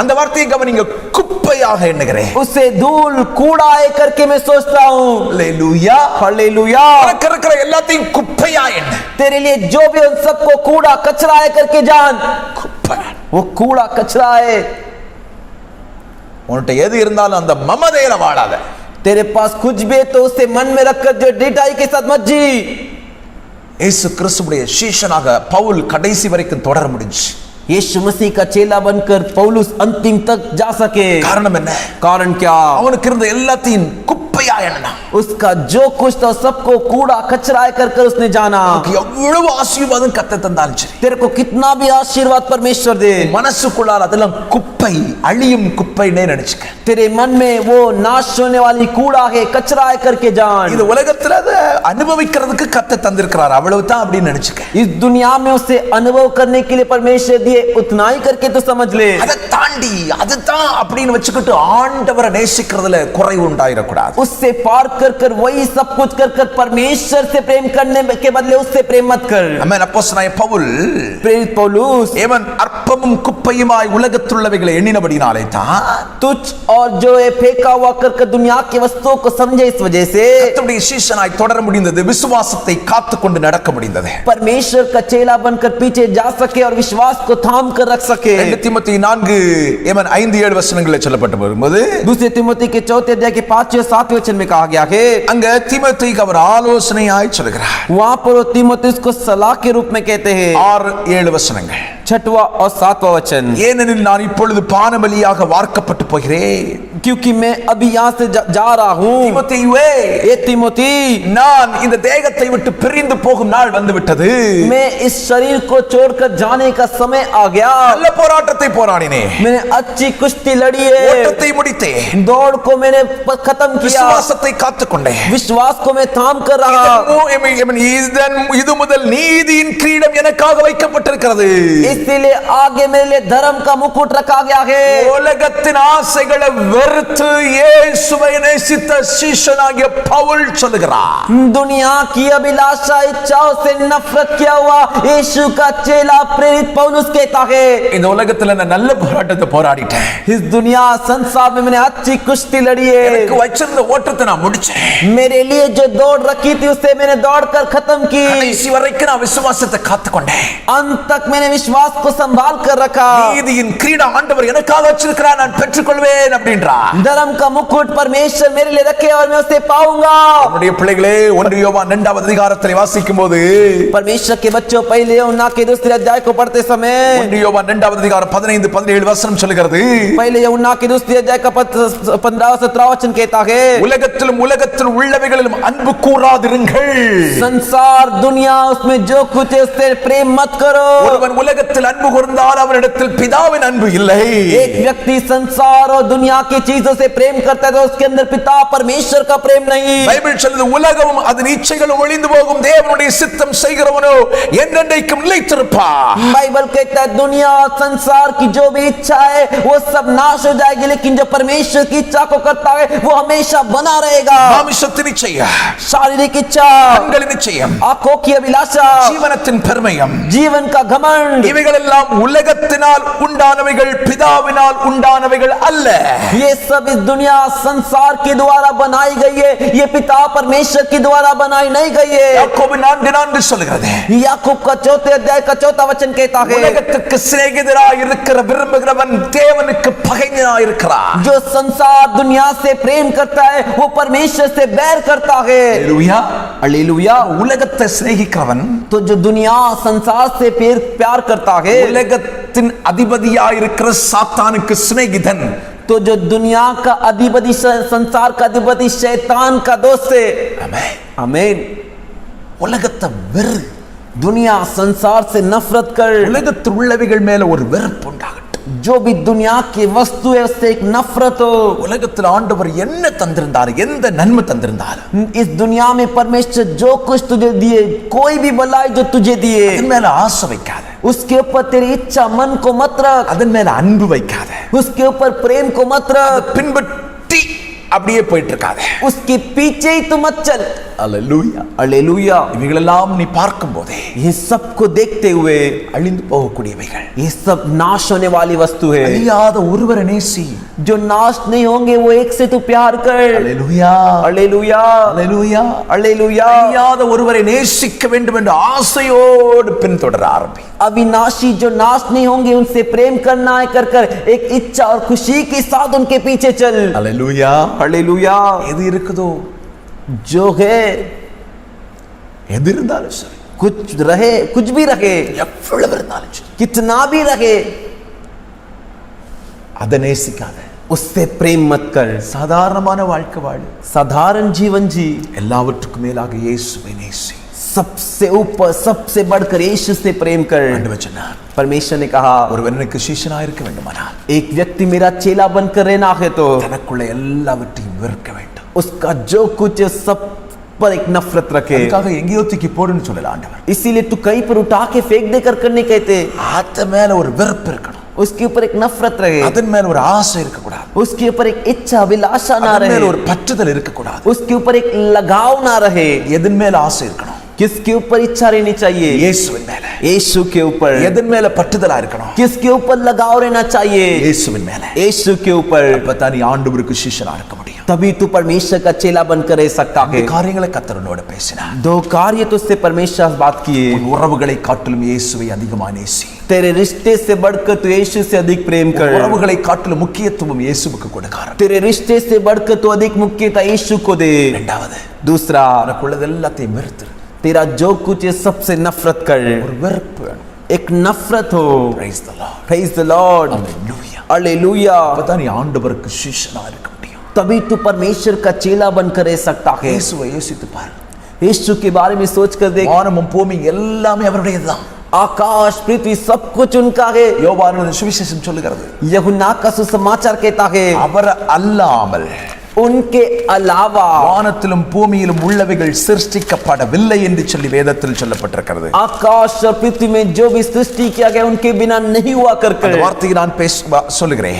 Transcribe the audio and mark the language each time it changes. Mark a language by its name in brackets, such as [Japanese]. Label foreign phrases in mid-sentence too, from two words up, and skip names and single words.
[Tamil] அந்த வார்த்தையை கவனிங்க, குப்பையாக எண்ணுகிறேன். [Hindi] उसे धूल कूड़ा है करके मैं सोचता हूँ। [Tamil] ஹalleluya. [Hindi] हालेलुया। [Tamil] உனக்கு இருக்கிற எல்லாத்தையும் குப்பையா எண்ணு. [Hindi] तेरे लिए जो भी उन सबको कूड़ा कचरा है करके जान, [Tamil] குப்பை. [Hindi] वो कूड़ा कचरा है। [Tamil] உன்கிட்ட எது இருந்தாலும் அந்த மமதையில வாழாத. [Hindi] तेरे पास कुछ भी है तो उसे मन में रखकर जो डिटाई के साथ मत जी। [Tamil] இயேசு கிறிஸ்துவுடைய சீஷனாக பவுல் கடைசி வரைக்கும் தொடர முடிஞ்சு. [Hindi] यीशु मसीह का चेला बनकर पौलुस अंतिम तक जा सके। [Tamil] காரணம் என்ன? [Hindi] कारण क्या? [Tamil] அவனுக்கு இருந்த எல்லாத்தையும் குப்பையா எண்ணனா. [Hindi] उसका जो कुछ था सबको कूड़ा कचरा कर कर उसने जाना। [Tamil] எவ்வளவு ஆசீர்வாதம் கர்த்தர் தந்தாலும் சரி, [Hindi] तेरे को कितना भी आशीर्वाद परमेश्वर दे, [Tamil] மனசுக்குள்ளால அதெல்லாம் குப்பை, அழியும் குப்பைன்னே நினைச்சுக்க. [Hindi] तेरे मन में वो नाश होने वाली कूड़ा है, कचरा है करके जान। [Tamil] இது உலகத்துல அதை அனுபவிக்கிறதுக்கு கர்த்தர் தந்திருக்கிறார், அவ்வளவுதான் அப்படின்னு நினைச்சுக்க. [Hindi] इस दुनिया में उसे अनुभव करने के लिए परमेश्वर दिए, उतना ही करके तो समझ ले। [Tamil] அதை தாண்டி அதுதான் அப்படின்னு வச்சுக்கிட்டு ஆண்டவரை நேசிக்கிறதுல குறைவு உண்டாயிடக்கூடாது. [Hindi] उससे पार कर कर वही सब कुछ कर कर परमेश्वर से प्रेम करने के बदले उससे प्रेम मत कर। [Tamil] ஆமென். அப்போஸ்தலனாகிய பவுல் [Hindi] प्रेरित पौलुस [Tamil] ஏவன் அற்பமும் குப்பையுமாய் உலகத்துள்ளவைகளை எண்ணினபடினாலே தான் [Hindi] तुच्छ और जो है फेंका हुआ कर कर दुनिया की वस्तुओं को समझे, इस वजह से [Tamil] கர்த்தருடைய சீஷனாய் தொடர முடிந்தது, விசுவாசத்தை காத்துக்கொண்டு நடக்க முடிந்தது. [Hindi] परमेश्वर का चेला बनकर पीछे जा सके और विश्वास को थाम कर रख सके। [Tamil] 2 தீமோத்தேயு 4:5-7 வசனங்களில் சொல்லப்பட்டு வரும்போது [Hindi] दूसरे तिमोथी के 4 अध्याय के 5 और 7 वचन में कहा गया है, [Tamil] அங்க தீமோத்தேயுக்கு அவர் ஆலோசனையாய் சொல்கிறார். [Hindi] वहां पर वो तीमुथियुस को सलाह के रूप में कहते हैं। [Tamil] 6-7 வசனங்கள். [Hindi] 6वां और 7वां वचन, [Tamil] ஏனெனில் நான் இப்பொழுது பானபலியாக வார்க்கப்பட்டு போகிறேன். [Hindi] क्योंकि मैं अभी यहाँ से जा रहा हूँ। [Tamil] தீமோத்தேயுவே, [Hindi] ए तीमुथी, [Tamil] நான் இந்த தேகத்தை விட்டு பிரிந்து போகும் நாள் வந்து விட்டது. [Hindi] मैं इस शरीर को छोड़कर जाने का समय आ गया। [Tamil] நல்ல போராட்டத்தை போராடினேன், [Hindi] मैंने अच्छी कुश्ती लड़ी है, [Tamil] ஓட்டத்தை முடித்தேன், [Hindi] दौड़ को मैंने खत्म किया, [Tamil] விசுவாசத்தை காத்துக்கொண்டேன். [Hindi] विश्वास को मैं थाम कर रहा। [Tamil] இது முதல் நீதியின் கிரீடம் எனக்காக வைக்கப்பட்டிருக்கிறது. [Hindi] इसीलिए आगे मेरे लिए धर्म का मुकुट रखा गया है। [Tamil] உலகத்தின் ஆசைகளை வெறுத்து இயேசுவை நேசித்த சீஷனாகிய பவுல் சொல்கிறார், [Hindi] दुनिया की अभिलाषा इच्छाओं से नफरत किया हुआ यीशु का चेला प्रेरित पौलुस कहता है, [Tamil] இந்த उலகத்துல நான் நல்ல போராட்டத்தை போராடிட்டேன், [Hindi] इस दुनिया संसार में मैंने अच्छी कुश्ती लड़ी [Tamil] எனக்கு [Hindi] है, [Tamil] வச்சிருந்த ஓட்டத்தை நான் முடிச்சேன், [Hindi] मेरे लिए जो दौड़ रखी थी उसे मैंने दौड़कर खत्म की, [Tamil] கடைசி வரைக்கும் நான் விசுவாசத்தை காத்துக்கொண்டேன், [Hindi] अंत तक मैंने विश्वास को संभाल कर रखा। [Tamil] நீதியின் கிரீடம் ஆண்டவர் எனக்காக வச்சிருக்கிறார், நான் பெற்றுக்கொள்வேன் அப்படின்றார். [Hindi] धर्म का मुकुट परमेश्वर मेरे लिए रखे और मैं उसे पाऊंगा। [Tamil] நம்முடைய பிள்ளைகளே, 1 யோவான் 2வது அதிகாரத்தை வாசிக்கும்போது [Hindi] परमेश्वर के बच्चों, पहले यूहन्ना के 2 अध्याय को पढ़ते समय [Tamil] 1 யோவான் 2வது அதிகாரம் 15-17 வசனம் சொல்கிறது, [Hindi] पहले यूहन्ना के 2 अध्याय का 15-17 वचन कहता है, [Tamil] உலகத்திலும் உலகத்தில் உள்ளவைகளிலும் அன்பு கூறாதிருங்கள். [Hindi] संसार दुनिया उसमें जो कुछ है उससे प्रेम मत करो। [Tamil] ஒருவன் உலகத்தில் அன்பு கூர்ந்தால் அவனிடத்தில் பிதாவின் அன்பு இல்லை. [Hindi] एक व्यक्ति संसार और दुनिया की चीजों से प्रेम करता है तो उसके अंदर पिता परमेश्वर का प्रेम नहीं। [Tamil] பைபிள் சொல்லுது, உலகமும் அதன் இச்சைகளும் ஒளிந்து போகும், தேவனுடைய சித்தம் செய்கிறவனோ என்றென்றைக்கும் நிலைத்திருப்பான். [Hindi] बाइबल कहता है दुनिया और संसार की जो भी इच्छा है वो सब नाश हो जाएगी, लेकिन जो परमेश्वर की इच्छा को करता है वो हमेशा बना रहेगा। [Tamil] மாமிசத்தின் இச்சையா, [Hindi] शारीरिक इच्छा, [Tamil] கண்களின் இச்சையம், [Hindi] आंखों की अभिलाषा, [Tamil] ஜீவனத்தின் பெருமையம், [Hindi] जीवन का घमंड, [Tamil] இவைகள் எல்லாம் உலகத்தினால் உண்டானவைகள், பிதாவினால் உண்டானவைகள் அல்ல. [Hindi] ये सब इस दुनिया संसार के द्वारा बनाई गई है, ये पिता परमेश्वर के द्वारा बनाई नहीं गई है। [Tamil] யாக்கோபு 4:4 சொல்கிறது, [Hindi] याकूब का 4 अध्याय का 4 वचन कहता है, [Tamil] உலகத்துக்கு சிநேகிதராய் இருக்கிற விரும்புகிறவன் தேவனுக்கு பகைஞனாய் இருக்கிறான். [Hindi] जो संसार दुनिया से प्रेम करता है वो परमेश्वर से बैर करता है। [Tamil] ஹalleluya. [Hindi] हालेलुया। [Tamil] உலகத்தை சிநேகிக்கிறவன் [Hindi] तो जो दुनिया संसार से प्यार करता है, [Tamil] உலகத்தின் அதிபதியாய் இருக்கிற சாத்தானுக்கு சிநேகிதன். [Hindi] तो जो दुनिया का अधिपति, संसार का अधिपति शैतान का दोस्त है। [Tamil] ஆமென். [Hindi] आमीन। [Tamil] உலகத்தை வெறு, [Hindi] दुनिया संसार से नफरत कर, [Tamil] உலகத்தில் உள்ளவைகள் மேல ஒரு வெறுப்பு உண்டாகட்டும். [Hindi] जो भी दुनिया की वस्तु है उससे एक नफरत हो। [Tamil] உலகத்தில் ஆண்டவர் என்ன தந்திருந்தார், எந்த நன்மை தந்திருந்தார், [Hindi] इस दुनिया में परमेश्वर जो कुछ तुझे दिए, कोई भी भलाई जो तुझे दिए, [Tamil] அதன் மேல ஆசை வைக்காத, [Hindi] उसके ऊपर तेरी इच्छा मन को मत रख, [Tamil] அதன் மேல அன்பு வைக்காத, [Hindi] उसके ऊपर प्रेम को मत रख, [Tamil] பின்பற்றி அப்படியே போயிட்டு இருக்காத, [Hindi] उसके पीछे ही तू मत चल। [Tamil] அல்லேலூயா [Hindi] हालेलुया। [Tamil] இவைகளெல்லாம் நீ பார்க்கும் போதே [Hindi] ये सब को देखते हुए [Tamil] அழிந்து போகக்கூடியவைகள், [Hindi] ये सब नाश होने वाली वस्तु है। [Tamil] அழியாத ஒருவரை நேசி, [Hindi] जो नाश नहीं होंगे वो एक से तू प्यार कर। [Tamil] அல்லேலூயா [Hindi] हालेलुया [Tamil] அல்லேலூயா [Hindi] हालेलुया। [Tamil] அழியாத ஒருவரை நேசிக்க வேண்டும் என்ற ஆசையோடு பின்தொடர ஆரம்பி। [Hindi] अविनाशी जो नाश नहीं होंगे उनसे प्रेम करना है, कर कर एक इच्छा और खुशी के साथ उनके पीछे चल। [Tamil] அல்லேலூயா [Hindi] हालेलुया। [Tamil] எது இருக்குதோ, [Hindi] जो है [Tamil] எது இருந்தாலும் சரி, [Hindi] कुछ रहे, कुछ भी रहे, [Tamil] எவ்வளவு இருந்தாலும் சரி, [Hindi] कितना भी रहे, [Tamil] அதை நேசிக்காத, [Hindi] उससे प्रेम मत कर। [Tamil] சாதாரணமான வாழ்க்கை வாழு, [Hindi] साधारण जीवन जी, [Tamil] எல்லாவற்றுக்கும் மேலாக இயேசுவை நேசி। [Hindi] सबसे ऊपर सबसे बढ़कर यीशु से प्रेम कर। [Tamil] ஆண்டவர் சொன்னார், [Hindi] परमेश्वर ने कहा [Tamil] ஒருவன் எனக்கு சீஷனாக இருக்க வேண்டுமானால் [Hindi] एक व्यक्ति मेरा चेला बनकर रहना है तो [Tamil] தனக்குள்ள எல்லாவற்றையும் வெறுக்க வேண்டும்। [Hindi] उसका जो कुछ है सब पर एक नफरत रखे। [Tamil] அதுக்காக எங்கேயோ தூக்கி போடுன்னு சொல்லல ஆண்டவர், [Hindi] इसीलिए तू कहीं पर उठा के फेंक देकर करने कहते, [Tamil] அது மேல ஒரு வெறுப்பு இருக்கணும், [Hindi] उसके ऊपर एक नफरत रहे, [Tamil] அதன் மேல ஒரு ஆசை இருக்க கூடாது, [Hindi] उसके ऊपर एक इच्छा अभिलाषा ना [Tamil] அதன் மேல [Hindi] रहे, [Tamil] ஒரு பற்றுதல் இருக்க கூடாது। [Hindi] उसके ऊपर एक लगाव ना रहे। [Tamil] எதன் மேல ஆசை இருக்கணும்? [Hindi] किसके ऊपर इच्छा रहनी चाहिए? [Tamil] இயேசுவின் மேல। [Hindi] यीशु के ऊपर। [Tamil] எதன் மேல பற்றுதலா இருக்கணும்? [Hindi] किसके ऊपर लगाव रहना चाहिए? [Tamil] இயேசுவின் மேல। [Hindi] यीशु के ऊपर। [Tamil] அப்பதான் நீ ஆண்டவருக்கு சீஷனா இருக்க முடியும்। [Hindi] तभी तू परमेश्वर का चेला बनकर रह सकता है। [Tamil] இந்த காரியங்களை கர்த்தர் உன்னோட பேசினார்। [Hindi] दो कार्य तो उससे परमेश्वर से बात किए। [Tamil] உன் உறவுகளை காட்டிலும் இயேசுவை அதிகமாக நேசி। [Hindi] तेरे रिश्ते से बढ़कर तू यीशु से अधिक प्रेम कर। [Tamil] உறவுகளை காட்டிலும் முக்கியத்துவம் இயேசுவுக்கு கொடுக்கார்। [Hindi] तेरे रिश्ते से बढ़कर तू अधिक मुख्यता यीशु को दे। [Tamil] இரண்டாவது, [Hindi] दूसरा, [Tamil] உனக்குள்ளது எல்லாத்தையும் வெறுத்து, [Hindi] तेरा जो कुछ है सबसे नफरत कर। [Tamil] ஒரு வெறுப்பு வேணும்। [Hindi] एक नफरत हो। [English] Praise the Lord. Praise the Lord. [Tamil] Hallelujah. [Hindi] हालेलुया। [Tamil] அப்பதான் நீ ஆண்டவருக்கு சீஷனா இருக்க முடியும்। [Hindi] तभी तू परमेश्वर का चेला बनकर रह सकता है। [Tamil] இயேசுவை யோசித்து பாரு। [Hindi] यीशु के बारे में सोच कर देख। [Tamil] வானமும் பூமி எல்லாமே அவருடையதுதான்। [Hindi] आकाश पृथ्वी सब कुछ उनका है। [Tamil] யோவானின் சுவிசேஷம் சொல்லுகிறது, [Hindi] यूहन्ना का सुसमाचार कहता है [Tamil] அவர் அல்லாமல் [Hindi] उनके अलावा [Tamil] வானத்திலும் பூமியிலும் உள்ளவைகள் சிருஷ்டிக்கப்படவில்லை என்று சொல்லி வேதத்தில் சொல்லப்பட்டிருக்கிறது। [Hindi] आकाश और पृथ्वी में जो भी सृष्टि किया गया उनके बिना नहीं हुआ कर [Tamil] அந்த வார்த்தையை நான் சொல்லுகிறேன்।